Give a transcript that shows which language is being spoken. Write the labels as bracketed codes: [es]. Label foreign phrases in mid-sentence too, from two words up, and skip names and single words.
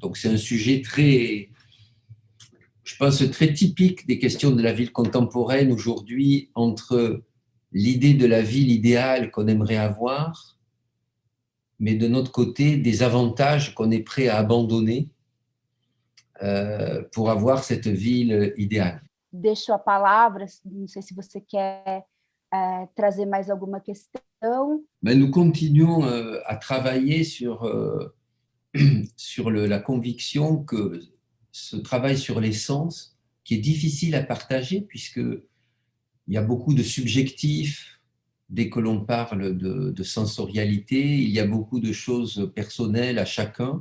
[fr] Donc c'est un sujet très, je pense, très typique des questions de la ville contemporaine aujourd'hui, entre l'idée de la ville idéale qu'on aimerait avoir, mais de notre côté, des avantages qu'on est prêt à abandonner pour avoir cette ville idéale. [pt] Deixo a palavra, não sei se você quer trazer mais alguma questão. [fr] Ben, nous continuons à travailler sur la conviction que ce travail sur les sens, qui est difficile à partager, puisque il y a beaucoup de subjectifs dès que l'on parle de sensorialité, il y a beaucoup de choses personnelles à chacun.